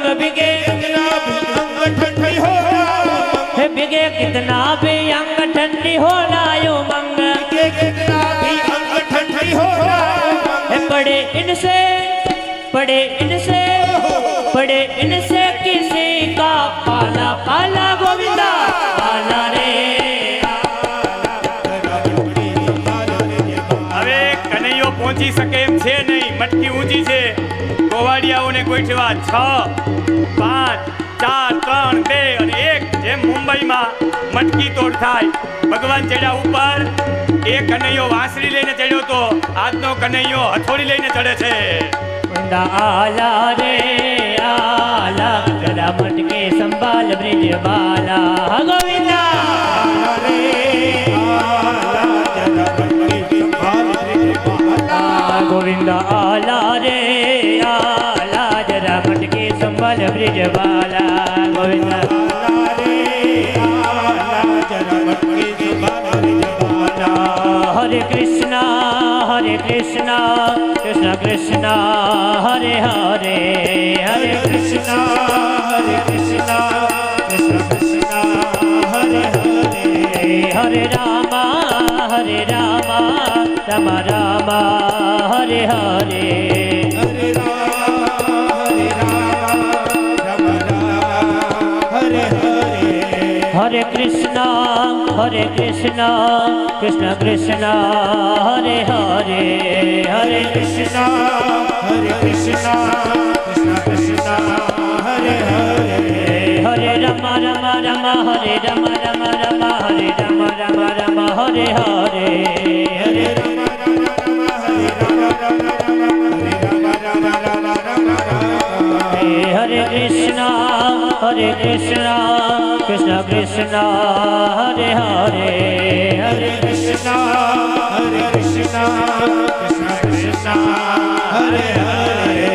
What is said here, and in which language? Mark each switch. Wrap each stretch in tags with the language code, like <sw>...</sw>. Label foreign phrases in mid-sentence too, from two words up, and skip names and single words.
<hi>बिगे हे बिगे कितना भी अंग ठंडी हो ना उमंग. हे पड़े इनसे, पड़े इनसे, पड़े इनसे किसी का पाला. पाला गोविंदा पाला रे.</hi> <gu>હવે કનૈયો પહોંચી શકે એમ છે નહીં. મટકી ઊંચી છે. ગોવાડિયાઓને ગોઠવા 6 5 4 3 2 અને 1. જેમ મુંબઈમાં મટકી તોડ થાય. ભગવાન ચડ્યા ઉપર. એ કનૈયો વાંસળી લઈને ચડ્યો તો આજનો કનૈયો હથોડી લઈને ચડે છે.</gu> <mr>गोविंदा आला रे आला,</mr> <hi>जरा मटके संभाल ब्रिज बाला. गोविंदा</hi> <mr>आला रे आला,</mr> <hi>जरा मटकी संभाल ब्रिज बाला.</hi> <mr>गोविंदा आला रे आला,</mr> <hi>जरा मटके संभाल ब्रिज बाला. गोविंदा</hi> <mr>आला रे आला,</mr> <hi>जरा मटकी संभाल ब्रिज बाला.</hi> <sa>हरे कृष्णा कृष्ण कृष्ण हरे हरे. हरे कृष्णा कृष्ण कृष्ण कृष्ण हरे हरे. हरे रामा राम राम हरे हरे. हरे राम राम राम हरे हरे. हरे कृष्णा कृष्ण कृष्ण हरे हरे. हरे कृष्ण कृष्ण कृष्ण हरे हरे. हरे राम हरे राम हरे राम हरे हरे. हरे राम राम राम हरे राम राम राम हरे राम राम राम राम. हरे कृष्ण कृष्ण कृष्ण हरे हरे हरे कृष्ण कृष्ण कृष्ण हरे हरे</sa>